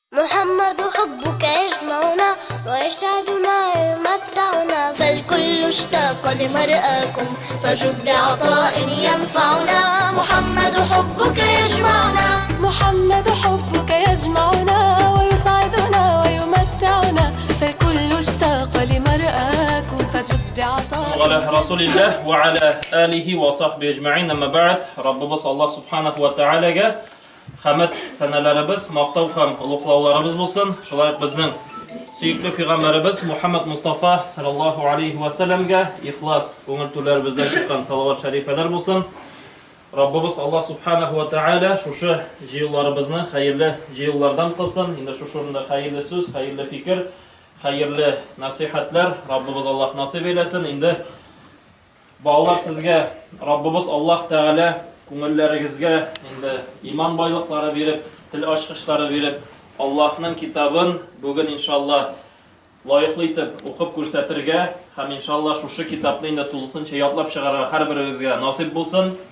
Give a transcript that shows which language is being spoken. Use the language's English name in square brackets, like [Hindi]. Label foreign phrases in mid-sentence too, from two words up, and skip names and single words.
[Arabic] محمد حبك يجمعنا ويسعدنا يمتعنا فالكل اشتاق لمرآكم فجد بعطاء ينفعنا محمد حبك يجمعنا محمد حبك يجمعنا ويسعدنا ويمتعنا فالكل اشتاق لمرآكم فجد بعطاء على رسول الله وعلى آله وصحبه أجمعين. أما بعد [Uzbek] Rabbimiz [Arabic] الله سبحانه وتعالى [Uzbek] hamd sanalarimiz, maqtov ham ulug'lovlarimiz bo'lsin. Shular bizning suyukli payg'ambarimiz Muhammad Mustafa [Arabic] صلى الله عليه وسلم [Uzbek] ixlos ko'ngil to'larimizdan chiqqan salovat sharifalar bo'lsin. Rabbimiz [Arabic] الله سبحانه وتعالى [Uzbek] shusha jiyonlarimizni xayrli jiyonlardan qilsin. Endi shu o'rinda xayrli so'z, xayrli fikr, xayrli nasihatlar Rabbimiz Allah nasib eylesin. Endi bolalar sizga Rabbimiz Allah Taala ko'ngillaringizga endi iymon boyliqlari berib, til ochqichlari berib, Allohning kitobin bugun inshaalloh loyiqli etib o'qib ko'rsatirga ham inshaalloh shu kitobni endi to'liqsincha yodlab chiqarib har biringizga nasib bo'lsin.